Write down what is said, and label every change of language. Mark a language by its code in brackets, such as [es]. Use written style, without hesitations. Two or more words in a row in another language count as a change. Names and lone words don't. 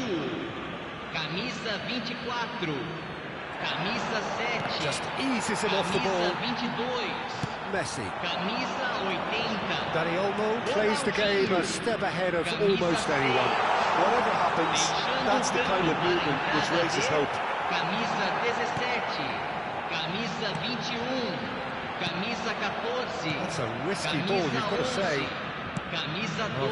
[es] Camisa 24. Camisa 7. [en] Just eases him off the ball. [es] Camisa 22. Messi. Camisa 80. [en] Dani Olmo plays the game a step ahead of almost anyone. Whatever happens, that's the kind of movement which raises hope. [es] Camisa 17. Camisa 21. Camisa 14. [en] That's a risky ball, you've got to say. [es] Camisa 2.